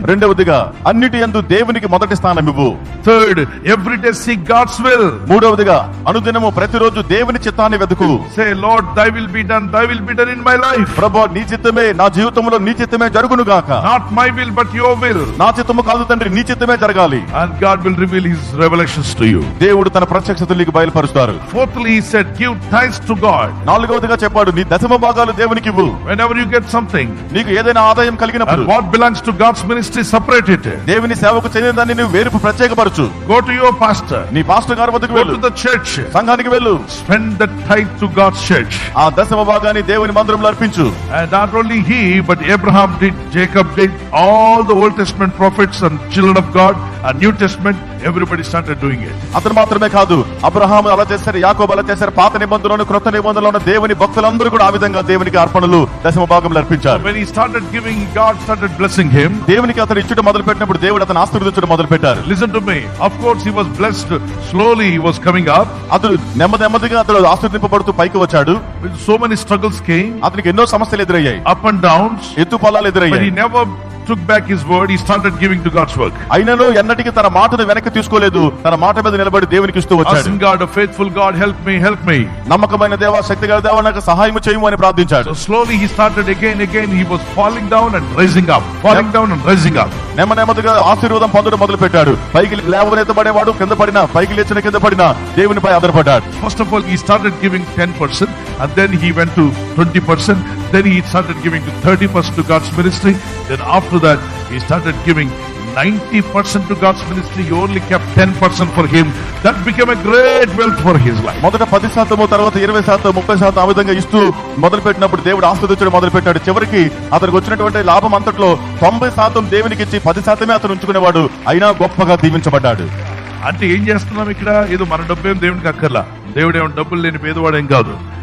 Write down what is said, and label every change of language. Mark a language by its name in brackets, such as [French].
[Telugu] రెండవదిగా అన్నిటి యందు దేవునికి మొదటి స్థానం ఇవ్వు. [English] Third, every day seek God's will. [Telugu] మూడవదిగా అనుదినము ప్రతిరోజు దేవుని చిత్తాన్ని వెతుకు. [English] Say Lord thy will be done, thy will be done in my life. [Telugu] ప్రభువా నీ చిత్తమే నా జీవితంలో నీ చిత్తమే జరుగును గాక. [English] Not my will but your will. [Telugu] నా చిత్తము కాదు తండ్రి, నీ చిత్తమే జరగాలి. [English] And God will reveal his revelations to you. [Telugu] దేవుడు తన ప్రత్యక్షతలు నీకు బయలుపరుస్తారు. [English] Fourthly, he said, give thanks to God. [Telugu] నాలుగవదిగా చెప్పాడు, నీ 10% దేవునికి ఇవ్వు. [English] Whenever you get something, [Telugu] నీకు ఏదైనా ఆదాయం కలిగినప్పుడు, [English] and what belongs to God's ministry, separate it. [Telugu] దేవుని సేవకు చెందిన దాన్ని నువ్వు వేరు ప్రత్యేకపరచు. [English] Go to your pastor. [Telugu] నీ పాస్టర్ గారి వద్దకు [English] Go [Telugu] వెళ్ళు. [English] to the church. [Telugu] సంఘానికి వెళ్ళు. [English] Spend the tithe to God's church. [Telugu] ఆ 10% దేవుని మందిరంలో అర్పించు. [English] And not only he, but Abraham did, Jacob did, all the Old Testament prophets and children of God, and New Testament, everybody started doing it. [Telugu] అతను మాత్రమే కాదు, అబ్రహాము అలా చేశారు, యాకోబు అలా చేశారు, పాత నిబంధనలోను క్రొత్త నిబంధనలోను దేవుని భక్తులందరూ కూడా ఆ విధంగా దేవునికి అర్పణలు 10% అర్పించారు. [English] When he started giving, God started blessing him. [Telugu] దేవునికి అతను ఇచ్చుట మొదలు పెట్టినప్పుడు దేవుడు అతను ఆశీర్వదించడం మొదలు పెట్టారు. [English] Listen to me. Of course he was blessed. Slowly he was coming up. [Telugu] అతను నెమ్మదిగా అతను ఆశీర్వదింపబడుతూ పైకి వచ్చాడు. [English] So many struggles came. [Telugu] అతనికి ఎన్నో సమస్యలు ఎదురయ్యాయి, [English] Up and downs. [Telugu] ఎత్తు పొలాలు [English] But he [Telugu] ఎదురయ్యాయి. [English] never took back his word. He started giving to God's work. [Telugu] అయినను ఎన్నటికీ తన మాటను వెనక్కి తీసుకోలేదు, తన మాట మీద నిలబడి దేవునికి ఇస్తూ వచ్చాడు. [English] Asking God, a faithful God, help me, help me. [Telugu] నమ్మకమైన దేవా, శక్తిగల దేవా, నాకు సహాయం చేయము అని ప్రార్థించాడు. [English] So slowly he started again. He was falling down and rising up, falling down and rising up. [Telugu] నెమ్మదిగా ఆశీర్వాదం పొందడం మొదలు పెట్టాడు. పైకి లేవనెత్తబడేవాడు కింద పడినా, పైకి లేచిన కింద పడినా దేవునిపై ఆధారపడ్డాడు. [English] First of all, he started giving 10%, and then he went to 20%. Then he started giving to 30% to God's ministry. Then after that, he started giving 90% to God's ministry, you only kept 10% for him. That became a great wealth for his life. [Telugu] మొదట 10%, తర్వాత 20%, 30% ఆ విధంగా ఇస్తూ మొదలు పెట్టినప్పుడు దేవుడు ఆస్వాదించడం మొదలు పెట్టాడు. చివరికి అతనికి వచ్చినటువంటి లాభం అంతట్లో 90% దేవునికి ఇచ్చి 10% అతను ఉంచుకునేవాడు. అయినా గొప్పగా దీవించబడ్డాడు. అంటే ఏం చేస్తున్నాం ఇక్కడ? ఏదో మన డబ్బేం దేవునికి అక్కర్లా. దేవుడేమో డబ్బులు లేని పేదవాడేం కాదు.